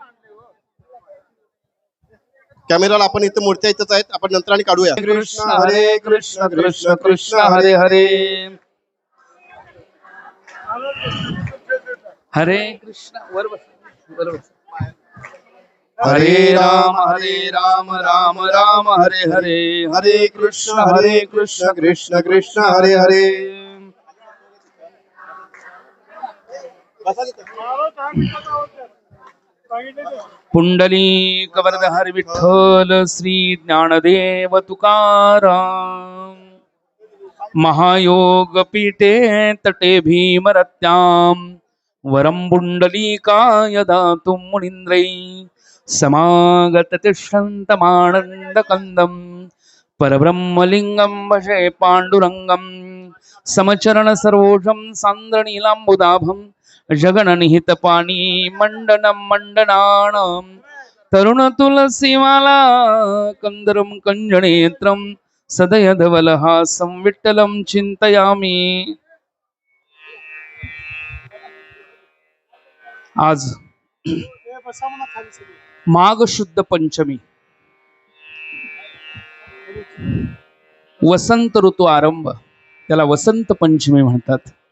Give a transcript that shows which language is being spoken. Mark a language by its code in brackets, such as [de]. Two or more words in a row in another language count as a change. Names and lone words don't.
[mr] कॅमेराला आपण इथं मूर्त्या इथंच आहेत आपण नंतर आणि काढूया। [sa] कृष्ण हरे कृष्ण कृष्ण कृष्ण हरे हरे हरे कृष्ण [mr] बरोबर बरोबर [sa] हरे राम राम राम हरे हरे, हरे कृष्ण कृष्ण कृष्ण हरे हरे. [mr] पुंडलिक वरदहर विठ्ठल श्री ज्ञानदेव तुकाराम. [sa] महायोग पीठे तटे भीमरत्याम, वरम पुंडलीकाय दातुं मुनींद्रै. समागत तिष्ठन्तमानंद कंदम, परब्रह्मलिंगम भजे पांडुरंगम. समचरण सरोजम सांद्र नीलांबुदाभम, जगननिहित पाणी मंडनम मंडनाणं. तरुण तुलसीमाला कंदरम कंजनेत्रम, सदयधवलहासं विठ्ठलं चिंतयामि. [mr] आज माघ शुद्ध पंचमी, वसंत ऋतू आरंभ, त्याला वसंत पंचमी म्हणतात.